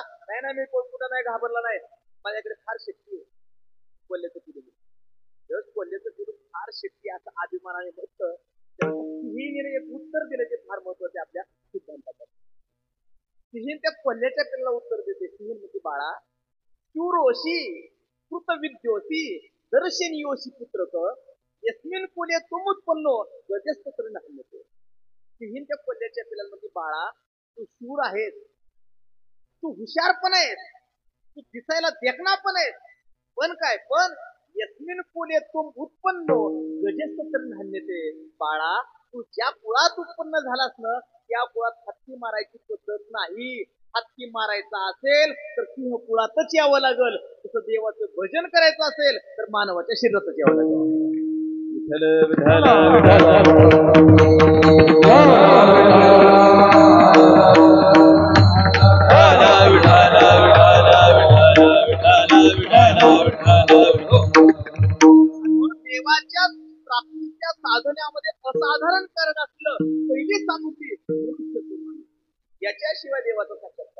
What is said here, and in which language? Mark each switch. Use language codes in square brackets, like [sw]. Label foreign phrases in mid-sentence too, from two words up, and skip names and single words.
[mr] नाही मी पळकुटा नाही, घाबरला नाही, माझ्याकडे फार शक्ती आहे. कोल्ह्याचं पिलू कोल्ह्याचं पिलू फार शक्ती असं अभिमानाने म्हणतं. सिंहीने एक उत्तर दिलं ते फार महत्वाचे आपल्या सिद्धांतात. सिंहीन त्या कोल्ह्याच्या पिल्लाला उत्तर देते. सिंहीन म्हणजे, बाळा, [sa] शूरोशी कृतविद्योसी दर्शनीयोशी पुत्रक यस्मिन कुले तुम उत्पन्नो गजस्तत्र नाही. [mr] सिंहीन त्या कोल्ह्याच्या पिल्लाला म्हणजे, बाळा, तू शूर आहेस, तू हुशार पण आहेस, तू दिसायला देखणा पण आहेस, पण [sa] यस्मिन कुले तुम उत्पन्नो गजस्तत्र नान्यते. [mr] बाळा, तू ज्या कुळात उत्पन्न झालास ना, त्या कुळात हत्ती मारायची पद्धत नाही. हत्ती मारायचा असेल तर सिंह कुळातच यावं लागल. तसं देवाचं भजन करायचं असेल तर मानवाच्या शरीरातच यावं लागल. विठ्ठल देवाच्या प्राप्तीच्या साधण्यामध्ये असाधारण कारण असलं पहिली सामुग्री याच्याशिवाय देवाचा साक्षात्कार.